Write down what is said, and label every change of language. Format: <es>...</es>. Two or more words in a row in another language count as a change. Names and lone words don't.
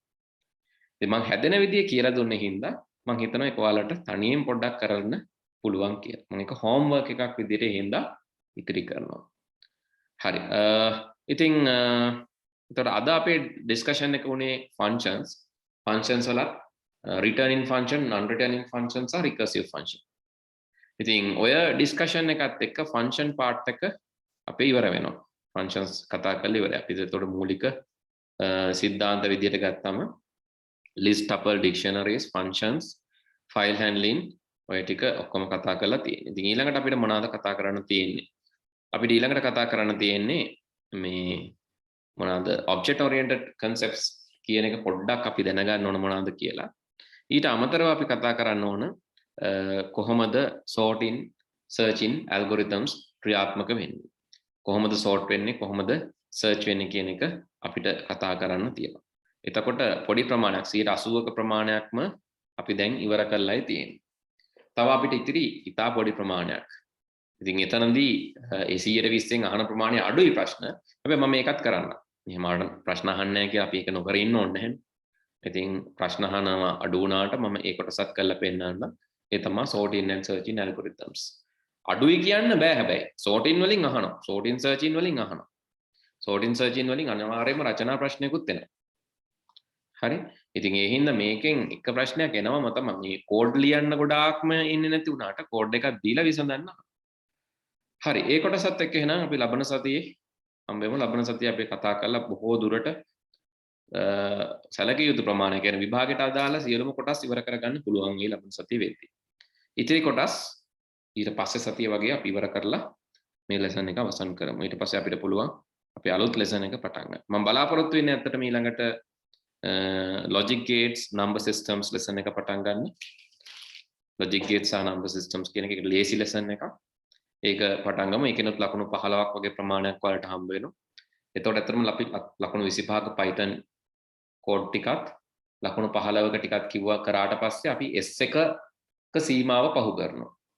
<si>ඉතින් මම හැදෙන විදිය කියලා දුන්නේ හින්දා මම හිතනවා ඒක ඔයාලට තනියෙන් පොඩ්ඩක් කරන්න පුළුවන් කියලා. මම ඒක හෝම්වර්ක් එකක් විදියට හින්දා ඉතිරි කරනවා. හරි. ඉතින් එතකොට අද අපේ ඩිස්කෂන් එක උනේ ෆන්ක්ෂන්ස්. ෆන්ක්ෂන්ස් වල</si> <en>returning function, non returning functions සහ recursive function.</en> <si>ඉතින් ඔය ඩිස්කෂන් එකත් එක්ක</si> <en>function part</en> <si>එක අපි ඉවර වෙනවා. ෆන්ක්ෂන්ස් කතා කරලා ඉවරයි. අපි ඒතකොට මූලික සිද්ධාන්ත විදියට ගත්තම</si> <en>list tuple dictionaries functions file handling</en> <si>ඔය ටික ඔක්කොම කතා කරලා තියෙනවා. ඉතින් ඊළඟට අපිට මොනවද කතා කරන්න තියෙන්නේ? අපිට ඊළඟට කතා කරන්න තියෙන්නේ මේ මොනවද</si> <en>object oriented concepts</en> <si>කියන එක පොඩ්ඩක් අපි දැනගන්න ඕන මොනවද කියලා. ඊට අමතරව අපි කතා කරන්න ඕන කොහොමද</si> <en>sorting searching algorithms</en> <si>ක්‍රියාත්මක වෙන්නේ. කොහොමද sort වෙන්නේ කොහොමද search වෙන්නේ කියන එක අපිට කතා කරන්න තියෙනවා. එතකොට පොඩි ප්‍රමාණයක් 80ක ප්‍රමාණයක්ම අපි දැන් ඉවර කරලායි තියෙන්නේ. තව අපිට ඉතිරි ඉතා පොඩි ප්‍රමාණයක්. ඉතින් එතනදී 120න් අහන ප්‍රමාණය අඩුයි ප්‍රශ්න. හැබැයි මම ඒකත් කරන්න. එහෙම ප්‍රශ්න අහන්නේ නැහැ කියලා අපි ඒක නොකර ඉන්න ඕනේ නැහැ. ඉතින් ප්‍රශ්න අහනවා අඩු වුණාට මම ඒ කොටසත් කරලා පෙන්නන්න. ඒ තමයි</si> <en>sorting and searching algorithms.</en> <si>අඩුයි කියන්න බෑ හැබැයි. sorting වලින් අහනවා.</si> <en>sorting searching</en> <si>වලින් අහනවා.</si> <en>sorting searching</en> <si>වලින් අනිවාර්යයෙන්ම රචනා ප්‍රශ්නයකුත් එනවා. හරි. ඉතින් ඒ හින්දා මේකෙන් එක ප්‍රශ්නයක් එනවම තමයි මේ කෝඩ් ලියන්න ගොඩාක්ම ඉන්නේ නැති වුණාට කෝඩ් එකක් දීලා විසඳන්න. හරි. ඒ කොටසත් එක්ක එහෙනම් අපි ලබන සතියේ හම්බෙමු. ලබන සතියේ අපි කතා කරලා බොහෝ දුරට සැලකිය යුතු ප්‍රමාණය කියන්නේ විභාගයට අදාළ සියලුම කොටස් ඉවර කරගන්න පුළුවන් මේ ලබන සතියේ වෙද්දී. ඉතිරි කොටස් ඊට පස්සේ සතිය වගේ අපි ඉවර කරලා මේ ලෙසන් එක අවසන් කරමු. ඊට පස්සේ අපිට පුළුවන් අපි අලුත් ලෙසන් එක පටන් ගන්න. මම බලාපොරොත්තු වෙන්නේ ඇත්තටම ඊළඟට</si> <en>logic gates number systems lesson</en> <si>එක පටන් ගන්න.</si> <en>logic gates</en> <si>සහ</si> <en>number systems</en> <si>කියන එක ලේසි lesson එකක්. ඒක පටන් ගමු. ඒකෙනුත් ලකුණු 15ක් වගේ ප්‍රමාණයක් වලට හම්බ වෙනවා. එතකොට ඇත්තටම අපි ලකුණු 25ක Python කෝඩ් ටිකත් ලකුණු 15ක ටිකක් කිව්වා කරාට පස්සේ අපි S1ක සීමාව පහු කරනවා.</si>